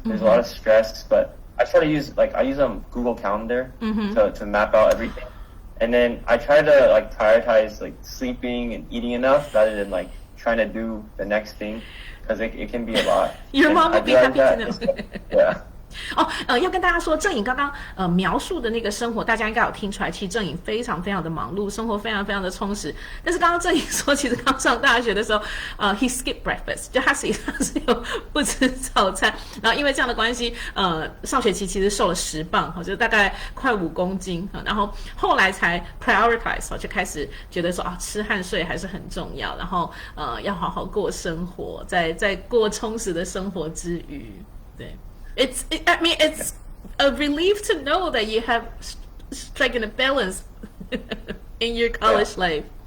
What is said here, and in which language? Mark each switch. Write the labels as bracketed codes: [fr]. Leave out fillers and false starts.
[en] There's a lot of stress, but I try to use Google Calendar to map out everything. And then I try to like prioritize like sleeping and eating enough rather than like trying to do the next thing, because it can be a lot. Your mom would be happy to know. Yeah. [zh] 要跟大家说，郑颖刚刚描述的那个生活，大家应该有听出来，其实郑颖非常非常的忙碌，生活非常非常的充实。但是刚刚郑颖说，其实刚上大学的时候， [en] he skipped breakfast， [zh] 就他是有不吃早餐，然后因为这样的关系，上学期其实瘦了10磅，就大概快5公斤，然后后来才 prioritize， 就开始觉得说吃和睡还是很重要，然后要好好过生活，在过充实的生活之余，对。 [en] It's a relief to know that you have striking a balance in your college life.